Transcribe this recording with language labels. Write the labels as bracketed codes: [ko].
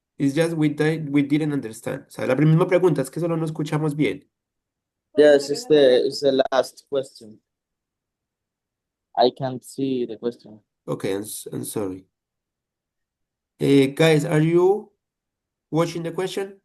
[en] It's just we didn't understand. [es] O sea, la misma pregunta es que solo no escuchamos bien. [en] Yes, it's the last question. I can't see the question. Okay, I'm sorry. Guys, are you watching the question?